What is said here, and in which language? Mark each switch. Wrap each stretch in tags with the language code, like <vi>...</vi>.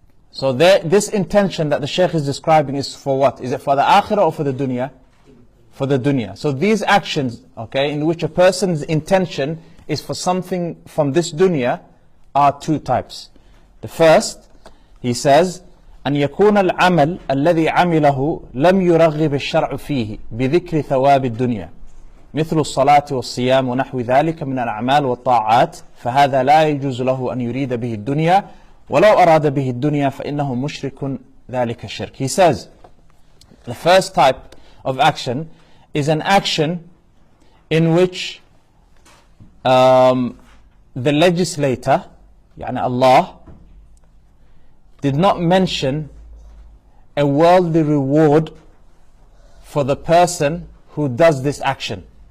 <en>So this intention that the Shaykh is describing is for what? Is it for the akhirah or for the dunya? For the dunya. So these actions, okay, in which a person's intention is for something from this dunya, are two types. The first, he says,</en> <ar>أن يكون العمل الذي عمله لم يرغب الشرع فيه بذكر ثواب الدنيا مثل الصلاة والصيام ونحو ذلك من الأعمال والطاعات فهذا لا يجوز له أن يريد به الدنيا ولو أراد به الدنيا فإنه مشرك ذلك الشرك.</ar> <en>He says, the first type of action is an action in which the legislator, يعني Allah, did not mention a worldly reward for the person who does this action.</en>